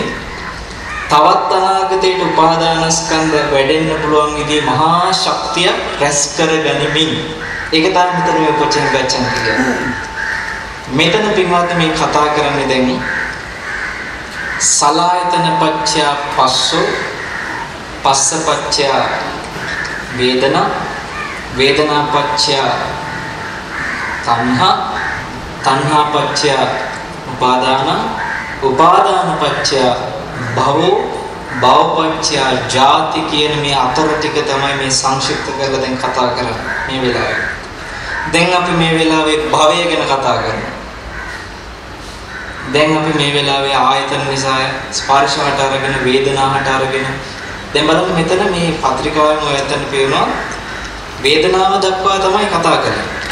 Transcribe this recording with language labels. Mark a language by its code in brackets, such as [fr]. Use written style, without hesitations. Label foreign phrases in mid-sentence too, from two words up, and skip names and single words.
[si] තවත් අනාගතයට උපාදානස්කන්ධ වැඩෙන්න පුළුවන් විදිහේ මහා ශක්තිය රැස් කර ගනිමින්. ඒක තමයි මෙතන මේ කොච්චර ගච්ඡන් කියන්නේ. මෙතන පින්වත් මේ කතා කරන්නේ දැන් [pi] සලායතන පච්චය පස්සෝ පස්ස පච්චය වේදනා වේදනා පච්චය තණ්හා තණ්හා පච්චය උපාදාන උපාදාන පච්චය භවෝ භව පච්චය ජාති [si] කියන මේ අතර ටික තමයි මේ සංක්ෂිප්ත කරලා දැන් කතා කරන්නේ මේ වෙලාවේ. දැන් අපි මේ වෙලාවේ භවය ගැන කතා කරනවා. දැන් අපි මේ වෙලාවේ ආයතන නිසා ස්පර්ශ හට අරගෙන වේදනා හට අරගෙන දැන් බලන්න මෙතන මේ පත්‍රිකාවෙන් ඔයයන් පේනවා වේදනාව දක්වා තමයි කතා කරන්නේ.